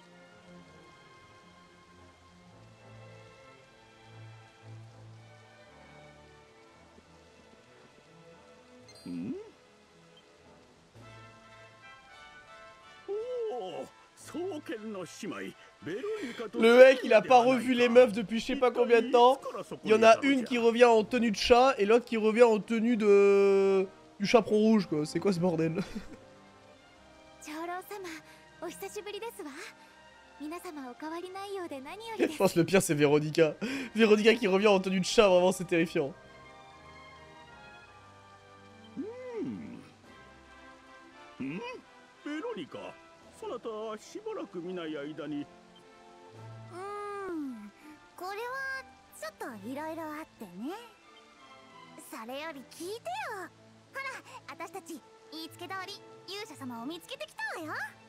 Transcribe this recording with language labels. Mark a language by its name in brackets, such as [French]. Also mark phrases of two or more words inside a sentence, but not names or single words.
[Japanese] ん？おお、双剣の姉妹。 [French] Le mec, il a pas revu les meufs depuis je sais pas combien de temps. Il y en a une qui revient en tenue de chat et l'autre qui revient en tenue de... du chaperon rouge, quoi. C'est quoi ce bordel? Je pense que le pire, c'est Véronica. Véronica qui revient en tenue de chat, vraiment, c'est terrifiant. Véronica, [Japanese] そなたはしばらく見ない間に。これはちょっといろいろあってね。それより聞いてよ。ほら、私たち言いつけ通り勇者様を見つけてきたわよ。